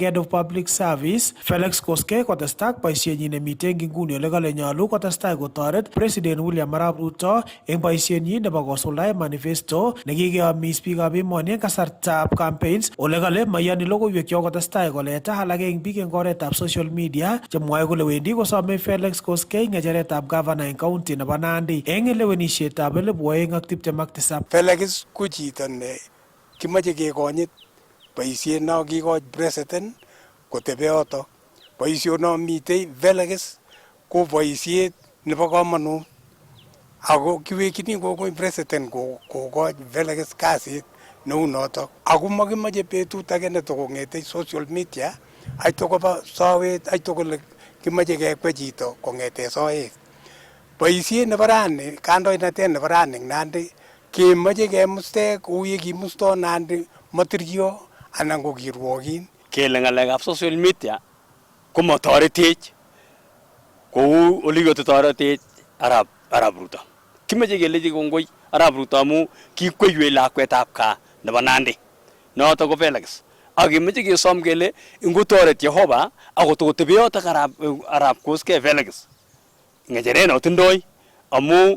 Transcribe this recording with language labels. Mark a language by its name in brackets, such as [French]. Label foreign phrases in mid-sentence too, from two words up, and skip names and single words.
[English] Head of Public Service [Kalenjin] Felix Koskei kotestai boisienyin nemiten nguni ole kale nyolu kotestai kotoret President William Arap Ruto eng boisienyin nebo kosuldae manifesto nekikeyomis biikab emoni eng kasartab campaigns, ole kale mayani logoiwek chekotestai koleta alak eng biik eng oretab [English] social media [Kalenjin] chemwoe kole wendi kosome Felix Koskei ng'echeretab gavana eng county nebo Nandi eng lewenisiet Felix ko chito ne kimoche kekonyit boisiet no kikoch president kotebe yoto. Boisiono mitei Felix ko boisiet nebo komonut ako kiwekchini kokoi president kokoch Felix kasit neu noto. Ako makimoche betut age netokong'ete [English] social media [Kalenjin] aito koba sowet aito kole kimoche kekwe chito kong'ete soet. Boisiet nebo rani, kandoinatet nebo rani Nandi kemoche kemuste kou ye kimusto Nandi Matiryo anan ko kirwokin. Kele ng'alekab [English] social media [Kalenjin] komotoretech kou olekikotoretech Arap Ruto. Kimoche kelechi kongoi Arap Ruto amu kikweiwech lakwetab gaa nebo Nandi noto ko Felix. Ak kemoche kesom kele ingotoret Jehova akotokotebe yotok Arap Koskei Felix ng'echeret notindoi amu